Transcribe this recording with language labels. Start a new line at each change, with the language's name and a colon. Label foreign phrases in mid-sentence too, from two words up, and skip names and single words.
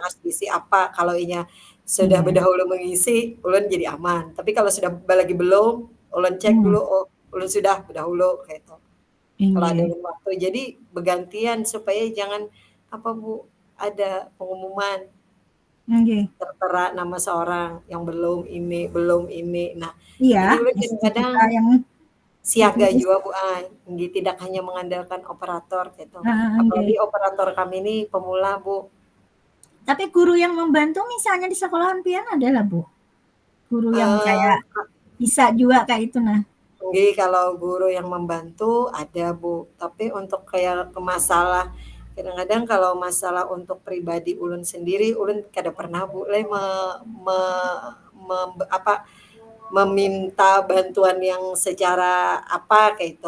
Indonesian: yang harus diisi apa, kalau inya sudah iya, berdahulu mengisi, ulun jadi aman. Tapi kalau sudah lagi belum, ulun cek mmm, dulu, oh ulun sudah berdahulu, kayak itu. Kalau ada iya, ulun waktu. Jadi bergantian supaya jangan, apa Bu, ada pengumuman nggih, tertera nama seorang yang belum ini. Nah, iya, jadi ulun posisi kadang-kadang kita yang siaga ditulis juga Bu, nggih tidak hanya mengandalkan operator gitu. heeh, nggih. Apalagi operator kami ini pemula Bu. Tapi guru yang membantu misalnya di sekolahan pian ada lah, Bu? Guru yang kayak Eee, bisa juga kayak itu nah? nggih kalau guru yang membantu ada Bu, tapi untuk kayak ke masalah kadang-kadang kalau masalah untuk pribadi ulun sendiri, ulun kada pernah Bu le me me mem apa, meminta bantuan yang secara apa, kayak itu.